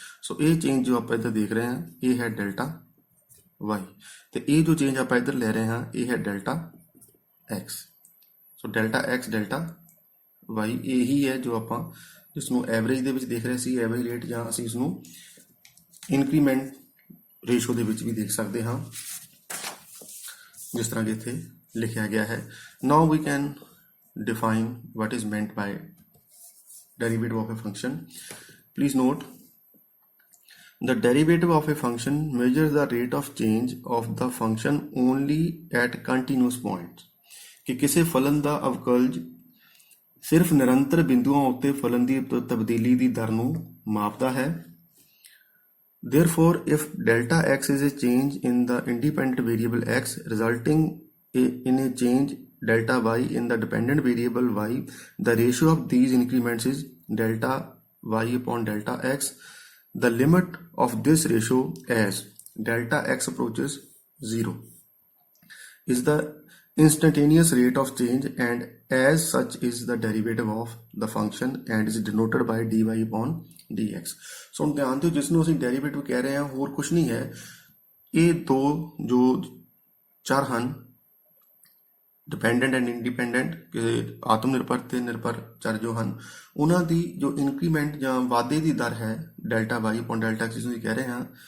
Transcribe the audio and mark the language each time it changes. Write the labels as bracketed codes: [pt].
[pa] ਸੋ ਇਹ ਚੇਂਜ ਜੋ ਆਪਾਂ ਇੱਧਰ ਦੇਖ ਰਹੇ ਹਾਂ ਇਹ ਹੈ ਡੈਲਟਾ y, ਤੇ ਇਹ ਜੋ ਚੇਂਜ ਆਪਾਂ ਇੱਧਰ ਲੈ ਰਹੇ ਹਾਂ ਇਹ ਹੈ ਡੈਲਟਾ x। ਸੋ ਡੈਲਟਾ x ਡੈਲਟਾ y ਇਹੀ ਹੈ ਜੋ ਆਪਾਂ ਜਿਸ ਨੂੰ ਐਵਰੇਜ ਦੇ ਵਿੱਚ ਦੇਖ ਰਹੇ ਸੀ, ਐਵਰੇਜ ਰੇਟ, ਜਾਂ ਅਸੀਂ ਇਸ ਨੂੰ ਇਨਕਰੀਮੈਂਟ ਰੇਸ਼ੋ ਦੇ ਵਿੱਚ ਵੀ ਦੇਖ ਸਕਦੇ ਹਾਂ ਜਿਸ ਤਰ੍ਹਾਂ ਕਿ ਇੱਥੇ ਲਿਖਿਆ ਗਿਆ ਹੈ। [en] Now we can define what is meant by derivative of a function. Please note, the derivative of a function measures the rate of change of the function only at continuous points। [pa] ਕਿ ਕਿਸੇ ਫਲਨ ਦਾ ਅਵਕਲਜ ਸਿਰਫ ਨਿਰੰਤਰ ਬਿੰਦੂਆਂ ਉੱਤੇ ਫਲਨ ਦੀ ਤਬਦੀਲੀ ਦੀ ਦਰ ਨੂੰ ਮਾਪਦਾ ਹੈ। [en] Therefore, if delta x is a change in the independent variable x resulting in a change delta y in the dependent variable y, the ratio of these increments is delta y upon delta x. The limit of this ratio as delta x approaches 0 is the instantaneous rate of change, and as such is the derivative of the function and is denoted by dy upon dx। [pa] ਸੋ ਹੁਣ ਧਿਆਨ ਦਿਓ ਜਿਸ ਨੂੰ ਅਸੀਂ derivative ਕਹਿ ਰਹੇ ਹਾਂ ਹੋਰ ਕੁਝ ਨਹੀਂ ਹੈ, ਇਹ ਦੋ ਜੋ ਚਰ ਹਨ ਡਿਪੈਂਡੈਂਟ ਐਂਡ ਇੰਡੀਪੈਂਡੈਂਟ, ਕਿ ਆਤਮ ਨਿਰਭਰ ਤੇ ਨਿਰਭਰ ਚਰ ਜੋ ਹਨ ਉਹਨਾਂ ਦੀ ਜੋ ਇਨਕਰੀਮੈਂਟ ਜਾਂ ਵਾਧੇ ਦੀ ਦਰ ਹੈ delta y upon delta x ਨੂੰ ਕਹਿ ਰਹੇ ਹਾਂ।